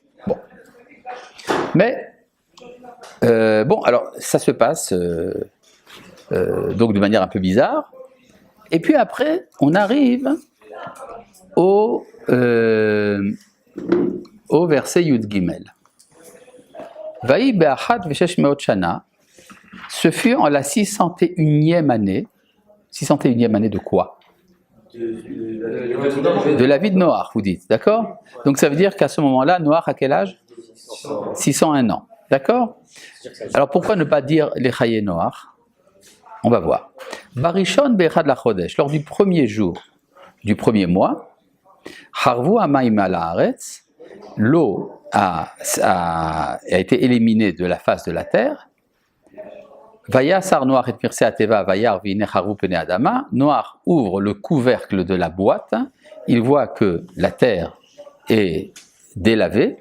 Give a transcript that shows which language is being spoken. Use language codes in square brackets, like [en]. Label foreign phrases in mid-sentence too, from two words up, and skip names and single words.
[fr] Bon. Mais, bon, alors, ça se passe donc de manière un peu bizarre. Et puis après, on arrive au verset [he] יוד גימל. ויהי באחת ושש מאות שנה. [fr] Ce fut en la 601e année. 601e année de quoi? De la vie de Noach, vous dites, d'accord? Donc ça veut dire qu'à ce moment-là, Noach a quel âge? 601 ans, d'accord? Alors pourquoi ne pas dire les [he] חיי נח? [fr] On va voir. [he] בראשון באחד לחדש, [fr] lors du premier jour du premier mois, [he] חרבו המים על הארץ, [fr] l'eau a été éliminée de la face de la terre. [he] ויסר נח את מכסה התבה וירא והנה חרבו פני האדמה. [fr] Noach ouvre le couvercle de la boîte. Il voit que la terre est délavée.